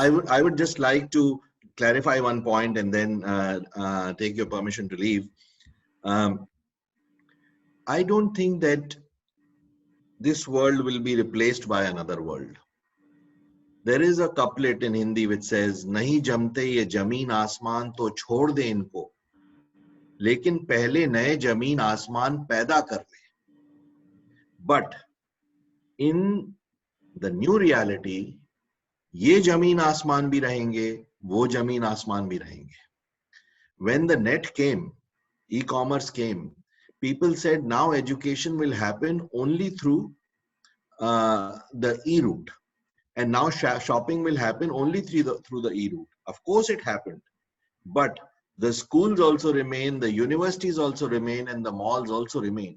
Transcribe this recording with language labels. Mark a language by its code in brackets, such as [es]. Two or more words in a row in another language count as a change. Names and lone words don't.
[en] I would just like to clarify one point and then take your permission to leave. I don't think that this world will be replaced by another world. There is a couplet in Hindi which says, [hi] "नहीं जमते ये ज़मीन आसमान तो छोड़ दे इनको, लेकिन पहले नए ज़मीन आसमान पैदा कर ले." [en] But in the new reality, [hi] ये ज़मीन आसमान भी रहेंगे, वो ज़मीन आसमान भी रहेंगे. [en] When the net came, e-commerce came, people said now education will happen only through the e-route. And now shopping will happen only through the e-route. Of course it happened. But the schools also remain, the universities also remain, and the malls also remain.